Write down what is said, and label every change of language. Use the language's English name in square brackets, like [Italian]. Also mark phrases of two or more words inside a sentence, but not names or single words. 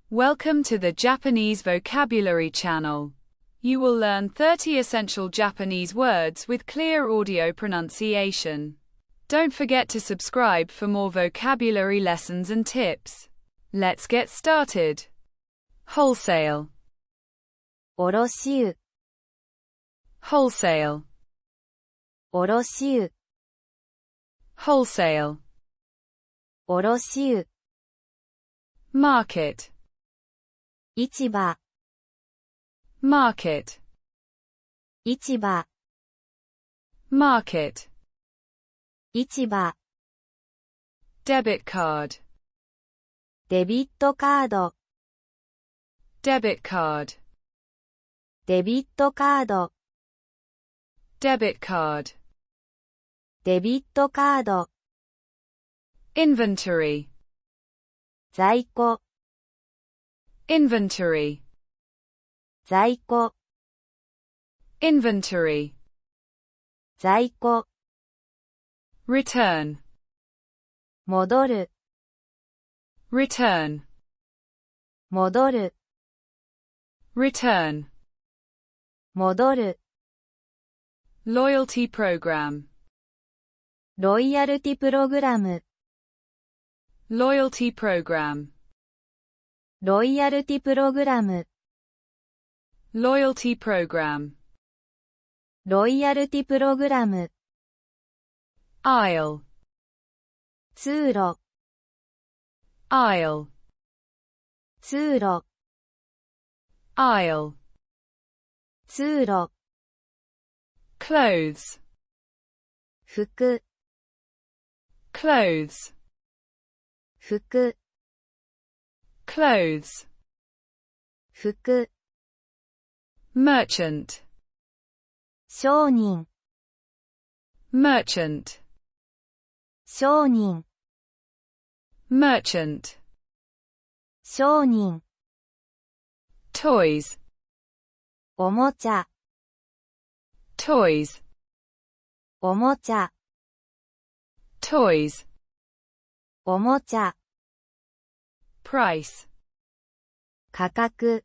[English] Welcome to the Japanese Vocabulary Channel. You will learn 30 essential Japanese words with clear audio pronunciation. Don't forget to subscribe for more vocabulary lessons and tips. Let's get started. Wholesale. [Japanese] 卸売 [English] Wholesale. [Japanese] 卸売 [English] Wholesale. [Japanese] 卸売 [English] Market. [Japanese] 市場 [English] Market. [Japanese] 市場 [English] Market. [Japanese] 市場 [English] Debit card. [Japanese] デビットカード [English] Debit card. [Japanese] デビットカード [English] Debit card. [Japanese] デビットカード [English] Inventory. [Japanese] 在庫 [English] Inventory. [Japanese] 在庫 [English] Inventory. [Japanese] 在庫 [English] Return. [Japanese] 戻る [English] Return. [Japanese] 戻る [English] Return. [Japanese] 戻る [English] Loyalty program. [Japanese] ロイヤルティプログラム [English] Loyalty program. [Japanese] ロイヤルティプログラム [English] Loyalty program. [Japanese] ロイヤルティプログラム [English] Aisle. [Japanese] 通路 [English] Aisle. [Japanese] 通路 [English] Aisle. [Japanese] 通路 [English] Clothes. [Japanese] 服 [English] Clothes. [Japanese] 服 [English] Clothes. [Japanese] 服 [English] Merchant. [Japanese] 商人 [English] Merchant. [Japanese] 商人 [English] Merchant. [Japanese] 商人 [English] Toys. [Japanese] おもちゃ [English] Toys. [Japanese] おもちゃ [English] Toys. [Japanese] おもちゃ [English] Price. [Japanese] 価格